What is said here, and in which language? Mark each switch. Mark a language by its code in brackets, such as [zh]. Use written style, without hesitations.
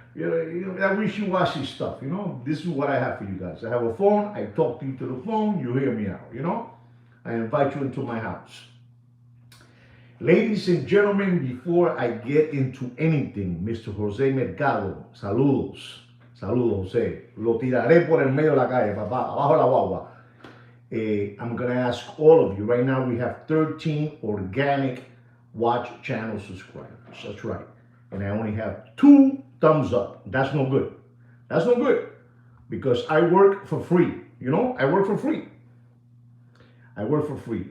[en] You know, that wishy-washy stuff. You know, this is what I have for you guys. I have a phone. I talk to you to the phone. You hear me out. You know, I invite you into my house. Ladies and gentlemen, before I get into anything, Mr. [es] Jose Mercado, saludos, saludos, Jose. Lo tiraré por el medio de la calle, papá, abajo la guagua. [en] I'm going to ask all of you. Right now we have 13 organic watch channel subscribers. That's right. And I only have 2 thumbs up. That's no good. That's no good. Because I work for free. You know, I work for free. I work for free.